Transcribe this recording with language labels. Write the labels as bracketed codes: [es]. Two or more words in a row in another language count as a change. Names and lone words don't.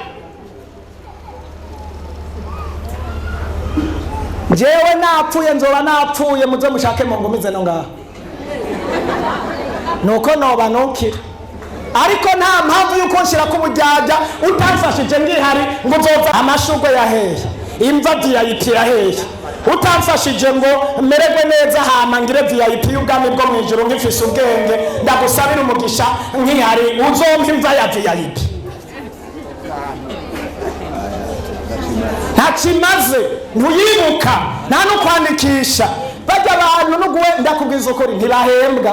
[rn] Jewe napfuye nzoba napfuye muze mushake mu ngumize no ngaha. Nuko noba nokira. Ariko nta mpamvu yuko nshira ku bujyajya utamfashije ngihari ngo nzoza amashugwe yahehe, imva VIP yahehe, utamfashije ngo mererwe neza hama ngire VIP y'ubwami bwo mu ijuru ngifise ubwenge ndagusabira umugisha nkihari uzompa imva ya VIP. Ntakimaze ntuyibuka nta no kwandikisha bajya abantu n'uguwe ndakubwiza ukuri ntibahembwa.